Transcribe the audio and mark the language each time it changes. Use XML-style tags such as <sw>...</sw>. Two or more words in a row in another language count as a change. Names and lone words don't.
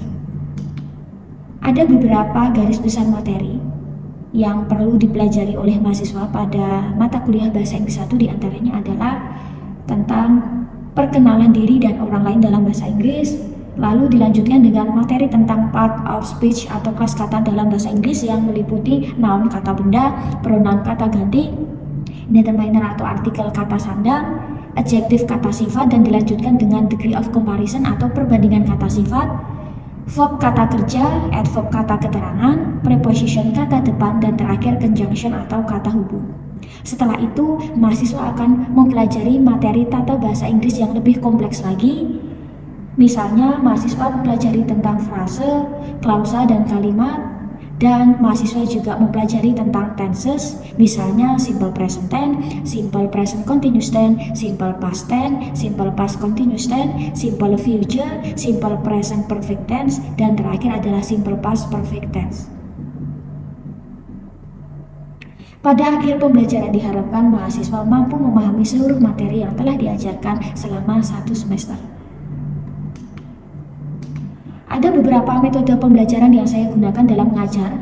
<id>Ada beberapa garis besar materi yang perlu dipelajari oleh mahasiswa pada mata kuliah Bahasa Inggris 1, diantaranya adalah tentang perkenalan diri dan orang lain dalam bahasa Inggris. Lalu dilanjutkan dengan materi tentang</id> <en>part of speech</en> <id>atau kelas kata dalam bahasa Inggris yang meliputi noun kata benda, pronoun kata ganti, determiner atau artikel kata sandang, adjektif kata sifat, dan dilanjutkan dengan</id> <en>degree of comparison</en> <id>atau perbandingan kata sifat, verb kata kerja, adverb kata keterangan, preposition kata depan, dan terakhir conjunction atau kata hubung. Setelah itu, mahasiswa akan mempelajari materi tata bahasa Inggris yang lebih kompleks lagi. Misalnya, mahasiswa mempelajari tentang frase, klausa, dan kalimat, dan mahasiswa juga mempelajari tentang tenses, misalnya</id> <en>simple present tense, simple present continuous tense, simple past tense, simple past continuous tense, simple future, simple present perfect tense,</en> <id>dan terakhir adalah</id> <en>simple past perfect tense.</en> <id>Pada akhir pembelajaran diharapkan mahasiswa mampu memahami seluruh materi yang telah diajarkan selama 1 semester. Ada beberapa metode pembelajaran yang saya gunakan dalam mengajar.</id>